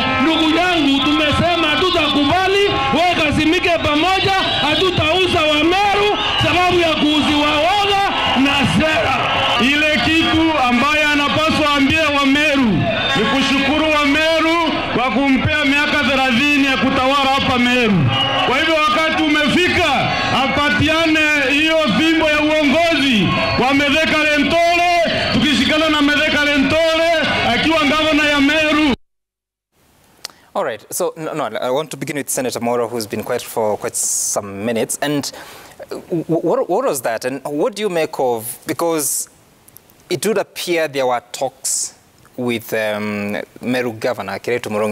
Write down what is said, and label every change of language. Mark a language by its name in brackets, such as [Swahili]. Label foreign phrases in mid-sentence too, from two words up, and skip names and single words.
[Swahili] Ndugu yangu, tumesema hatutakubali. Wewe kasimike pamoja, hatutauza wa Meru sababu ya kuuziwa woga na sera. Ile kitu ambaye anapaswa ambie wa Meru ni kushukuru wa Meru kwa kumpea miaka 30 ya kutawala hapa Meru. Kwa hivyo wakati umefika apatiane hiyo fimbo ya uongozi kwa Mithika Linturi, tukishikana na Mithika Linturi akiwa gavana ya Meru. [English] All right, so I want to begin with Senator Moro, who's been quiet for quite some minutes. And what was that? And what do you make of, because it would appear there were talks with Meru Governor Kiraitu Murungi.